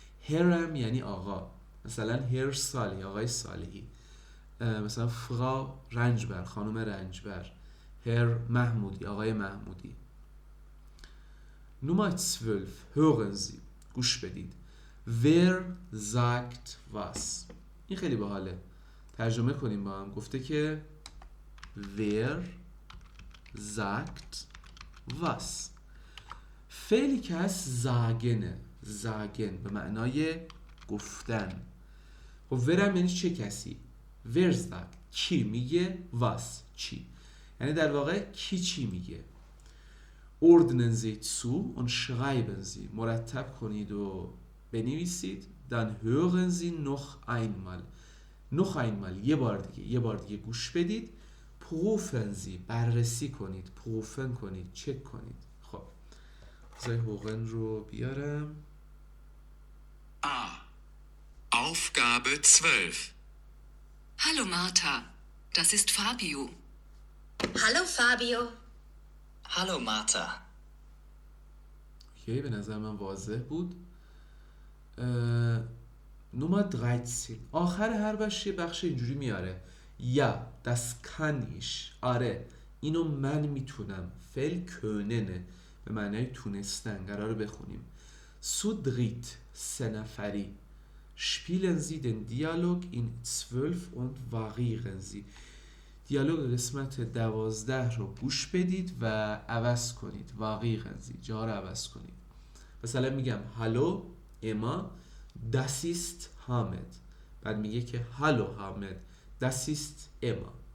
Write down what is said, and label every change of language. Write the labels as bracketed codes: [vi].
[fa] هرم یعنی آقا، مثلا هر صالحی آقای صالحی، مثلا فرا رنجبر خانم رنجبر، هر محمودی آقای محمودی. نمره 12 [de] hören Sie [fa] گوش بدید. [de] Wer sagt was. [fa] این خیلی باحاله، ترجمه کنیم با هم. گفته که [de] Wer sagt was. [fa] فعلی که هست زاگنه، زاگن به معنای گفتن. خب ورم یعنی چه کسی؟ ورزاگ کی میگه، واس چی، یعنی در واقع کی چی میگه. [de] ordnen Sie zu und schreiben Sie [fa] مرتب کنید و بنویسید. [de] dann hören Sie noch einmal. noch einmal [fa] یه بار دیگه گوش بدید. [de] prüfen Sie [fa] بررسی کنید، prüfen کنید، چک کنید. خب بذاری هوغن رو بیارم. [de] A. Aufgabe 12. Hallo, Martha. Das ist Fabio. Hallo, Fabio. Hallo Martha. [fa] اوکی، به نظر من واضح بود. نمره 13 آخر هر بخش یه بخش اینجوری میاره. [de] یا das kann ich. [fa] آره اینو من میتونم. فعل کönene به معنای تونستن. قراره بخونیم. [de] zu dritt [fa] سه نفری. [de] spielen Sie den Dialog in 12 und variieren Sie. [fa] دیالوگ قسمت 12 رو گوش بدید و عوض کنید. واقعی قضی جا رو عوض کنید. مثلا میگم هالو اما [de] das ist [fa] حامد، بعد میگه که هالو حامد das ist اما.